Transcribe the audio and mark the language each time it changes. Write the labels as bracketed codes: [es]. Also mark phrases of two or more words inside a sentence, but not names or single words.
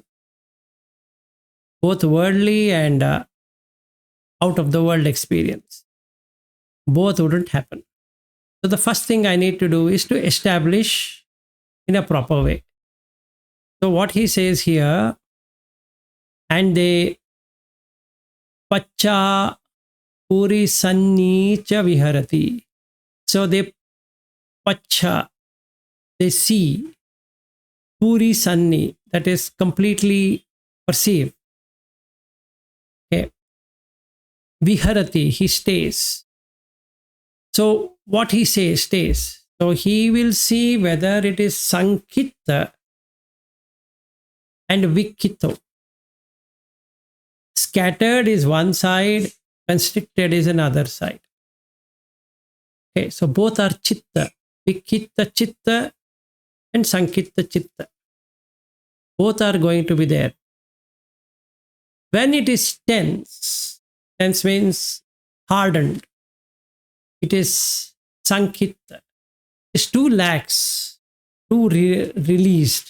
[en] Both worldly and out of the world experience, both wouldn't happen. So the first thing I need to do is to establish in a proper way. So what he says here, and [pi] they pacha puri sanni cha viharati. [en] So [pi] they pacha, [en] they see, [pi] puri sanni, [en] that is completely perceive. Okay. Viharati, he stays. So what he says stays. So he will see whether it is sankitta and vikhito. Scattered is one side, constricted is another side. Okay, so both are chitta, [pi] vikhita chitta [en] and [pi] sankitta chitta. [en] Both are going to be there. When it is tense, tense means hardened. It is sankitta. It's too lax, too released.